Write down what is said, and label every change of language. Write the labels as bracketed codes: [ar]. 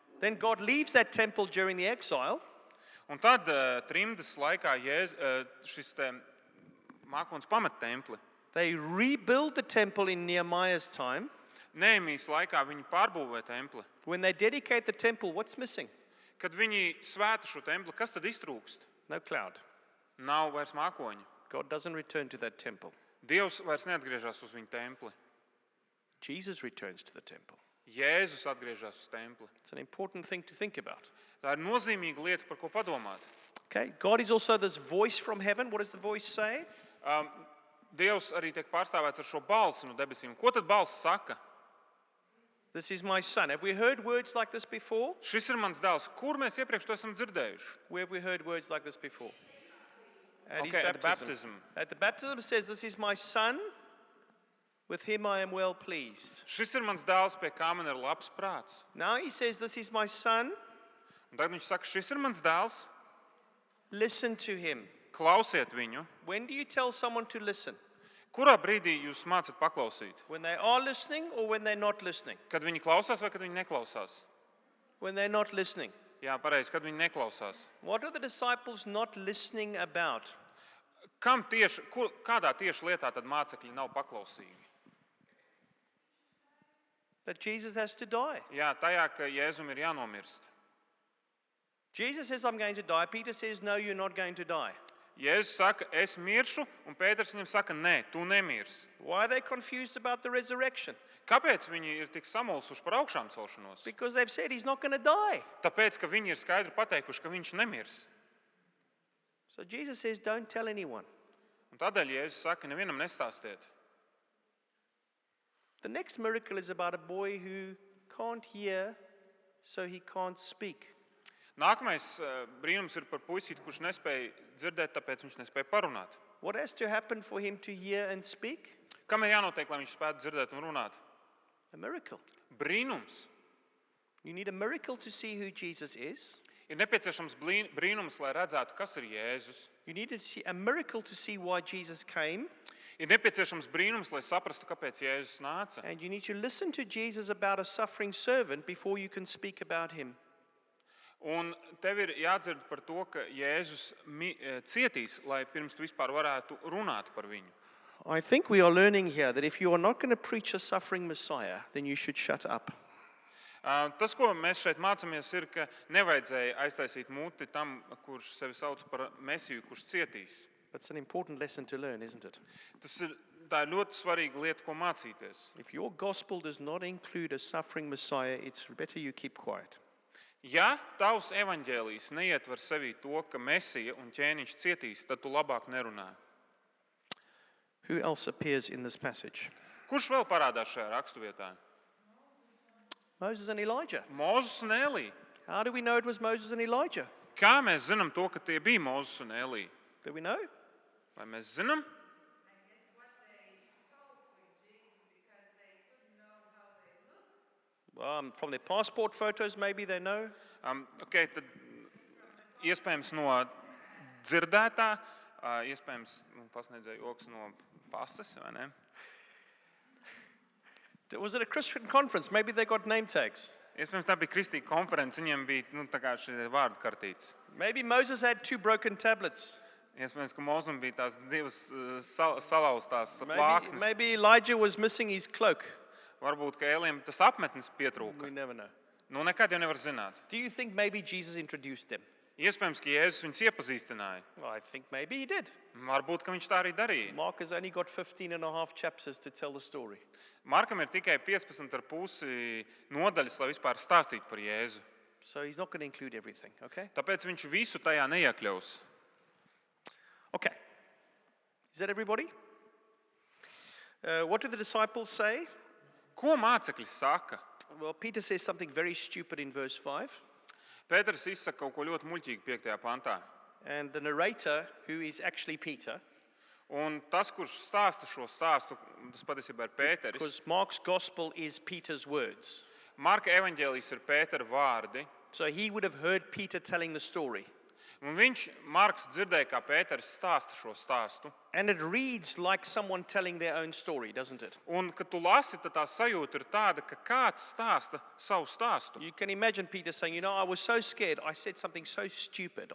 [en] Then God leaves that temple during the exile. [lv] Un tad trimdas laikā šis mākonis pamet templi. [en] They rebuild the temple in Nehemiah's time. [lv] Nehemijas laikā viņi pārbūvē templi. [en] When they dedicate the temple, what's missing? [lv] Kad viņi svēta šo templi, kas tad iztrūkst? [en] No cloud. [lv] Nav vairs mākoņa. [en] God doesn't return to that temple. [lv] Dievs vairs neatgriežas uz viņu templi. [en] Jesus returns to the temple. [lv] Jēzus atgriežas uz templi. [en] It's an important thing to think about. [lv] Tā ir nozīmīga lieta, par ko padomāt. [en] Okay, God is also this voice from heaven. What does the voice say? [lv] Dievs arī tiek pārstāvēts ar šo balsi no debesīm. Ko tad balss saka? [en] This is my son. Have we heard words like this before? [lv] Šis ir mans dēls. Kur mēs iepriekš to esam dzirdējuši? [en] Where have we heard words like this before? At his Okay, at the baptism. At the baptism says, this is my son, with him I am well pleased. [lv] Šis ir mans dēls, pie kā man ir labs prāts. [en] Now he says, this is my son, [lv] Un tagad viņš saka, šis ir mans dēls, [en] listen to him. [lv] klausiet viņu. [en] When do you tell someone to listen? [lv] Kurā brīdī jūs mācat paklausīt? [en] When they are listening or when they're not listening? [lv] Kad viņi klausās vai kad viņi neklausās? [en] When they're not listening. [lv] Jā, pareizi, kad viņi neklausās. [en] What are the disciples not listening about? [lv] Kādā tieši lietā tad mācekļi nav paklausīgi? [en] That Jesus has to die. [lv] Jā, tajā, ka Jēzum ir jānomirst. [en] Jesus says, I'm going to die. Peter says, no, you're not going to die. [lv] Jēzus saka, es miršu, un Pēters viņam saka, nē, tu nemirsi. [en] Why are they confused about the resurrection? [lv] Kāpēc viņi ir tik samulsuši par augšām celšanos? [en] Because they've said he's not going to die. [lv] Tāpēc, ka viņi ir skaidri pateikuši, ka viņš nemirs. [en] So Jesus says, don't tell anyone. [lv] Un tādēļ Jēzus saka, nevienam nestāstiet. [en] The next miracle is about a boy who can't hear, so he can't speak. [lv] Nākamais brīnums ir par puisīti, kurš nespēja dzirdēt, tāpēc viņš nespēja parunāt. [en] What has to happen for him to hear and speak? [lv] Kam ir jānotiek, lai viņš spētu dzirdēt un runāt? [en] A miracle. [lv] Brīnums. [en] You need a miracle to see who Jesus is. [lv] Ir nepieciešams brīnums, lai redzētu, kas ir Jēzus. [en] You need to see a miracle to see why Jesus came. [lv] Ir nepieciešams brīnums, lai saprastu, kāpēc Jēzus nāca. [en] And you need to listen to Jesus about a suffering servant before you can speak about him. [lv] Un tev ir jādzird par to, ka Jēzus cietīs, lai pirms tu vispār varētu runāt par viņu. [en] I think we are learning here that if you are not going to preach a suffering Messiah, then you should shut up. [lv] Tas, ko mēs šeit mācāmies, ir, ka nevajadzēja aiztaisīt muti tam, kurš sevi sauc par Mesiju, kurš cietīs. [en] That's an important lesson to learn, isn't it? [lv] Tā ir ļoti svarīga lieta, ko mācīties. [en] If your gospel does not include a suffering Messiah, it's better you keep quiet. [lv] Ja tavs evaņģēlijs neietver sevī to, ka Mesija un ķēniņš cietīs, tad tu labāk nerunā. [en] Who else appears in this passage? [lv] Kurš vēl parādās šajā rakstuvietā? [en] Moses and Elijah. [lv] Mozus un Elija. [en] How do we know it was Moses and Elijah? [lv] Kā mēs zinām to, ka tie bija Mozus un Elija? [en] Do we know? [lv] Vai mēs zinām? [en] From their passport photos, maybe they know. [lv] Okay, tad iespējams no dzirdētā, iespējams pasniedzēja joks no pases, vai ne? [en] Was it a Christian conference? Maybe they got name tags. [lv] Iespējams tā bija kristīga konference, viņiem bija tā kā šie vārdu kartītes. [en] Maybe Moses had 2 broken tablets. [lv] Iespējams, ka Mozum bija tās divas salauztās plāksnes. [en] Maybe Elijah was missing his cloak. [lv] Varbūt, ka Elijam tas apmetnis pietrūka. [en] We never know. [lv] Nu, nekad jau nevar zināt. [en] Do you think maybe Jesus introduced them? [lv] Iespējams, ka Jēzus viņus iepazīstināja. [en] Well, I think maybe he did. [lv] Varbūt, ka viņš tā arī darīja. [en] Mark has only got 15 and a half chapters to tell the story. [lv] Markam ir tikai 15,5 nodaļas, lai vispār stāstītu par Jēzu. [en] So he's not going to include everything, okay? [lv] Tāpēc viņš visu tajā neiekļaus. [en] Okay. Is that everybody? What do the disciples say? [lv] Ko mācekļi saka? [en] Well, Peter says something very stupid in verse 5. [lv] Pēters izsaka kaut ko ļoti muļķīgu 5. pantā. [en] And the narrator, who is actually Peter, [lv] Un tas, kurš stāsta šo stāstu, tas patiesībā ir Pēteris. [en] because Mark's gospel is Peter's words. [lv] Marka evaņģēlijs ir Pētera vārdi. [en] So he would have heard Peter telling the story. [lv] Un Marks dzirdēja, kā Pēters stāsta šo stāstu. [en] And it reads like someone telling their own story, doesn't it? [lv] Un, kad tu lasi, tad tā sajūta ir tāda, ka kāds stāsta savu stāstu. [en] You can imagine Peter saying, I was so scared, I said something so stupid.